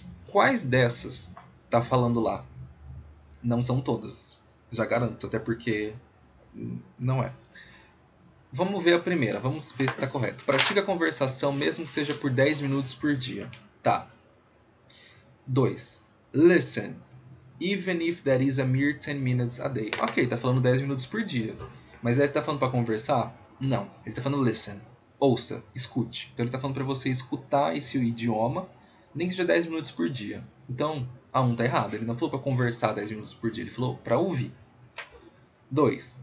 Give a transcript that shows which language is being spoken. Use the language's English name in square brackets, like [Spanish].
[Portuguese] Quais dessas tá falando lá? Não são todas. Já garanto, até porque não é. Vamos ver a primeira, vamos ver se está correto. Pratique a conversação mesmo que seja por 10 minutos por dia. Tá. 2. [English] Listen, even if that is a mere 10 minutes a day. [Portuguese] Ok, tá falando 10 minutos por dia. Mas ele tá falando para conversar? Não, ele tá falando listen. Ouça, escute. Então ele tá falando para você escutar esse idioma, nem que seja 10 minutos por dia. Então, a 1 tá errado. Ele não falou para conversar 10 minutos por dia, ele falou para ouvir. 2.